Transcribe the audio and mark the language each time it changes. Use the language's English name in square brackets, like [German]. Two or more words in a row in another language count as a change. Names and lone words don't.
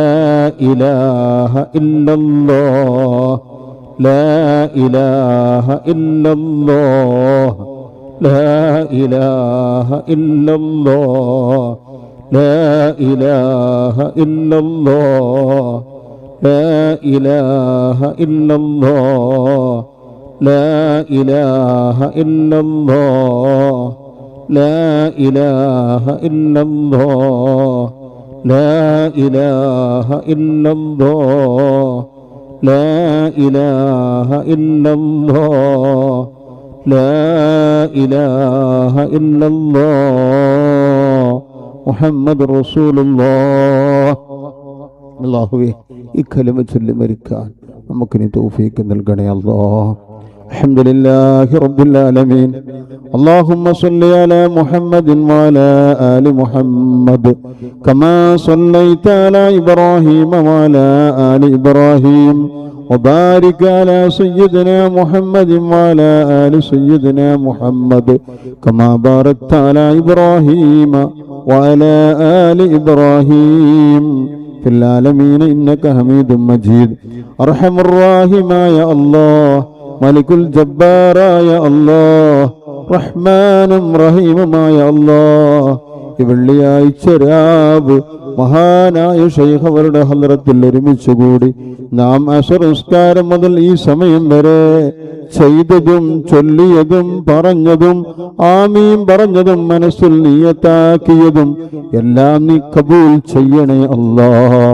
[Arabic] إله إلا الله لا إله إلا الله لا إله إلا الله لا إله إلا الله لا إله إلا الله لا إله إلا الله لا إله إلا الله لا إله إلا الله لا إله إلا الله لا إله إلا الله محمد رسول الله. [Malayalam] അല്ലാഹുവേ ഈ കലിമ ചൊല്ലി മരിക്കാൻ നമുക്കിനി തൗഫീഖ് നൽകണേ അല്ലാഹ്. [Arabic] الحمد لله رب العالمين. اللهم صل على محمد وعلى آل محمد كما صليت على إبراهيم وعلى آل إبراهيم وبارك على سيدنا محمد وعلى آل سيدنا محمد كما باركت على إبراهيم وعلى آل إبراهيم في العالمين إنك حميد مجيد. أرحم الراحمين يا الله ملك الجبار يا الله [Malayalam] റഹ്മാനും റഹീമുമായ അല്ലാഹ്. ഈ വെള്ളിയാഴ്ച രാവ് മഹാനായ ശൈഖ് അവരുടെ ഹദ്റത്തിൽ ഒരുമിച്ചുകൂടി നാം അസ്ർ നിസ്കാരം മുതൽ ഈ സമയം വരെ ചെയ്തതും ചൊല്ലിയതും പറഞ്ഞതും ആമീൻ പറഞ്ഞതും മനസ്സിൽ നിയത്താക്കിയതും എല്ലാം നീ കബൂൽ ചെയ്യണേ അല്ലാഹ്.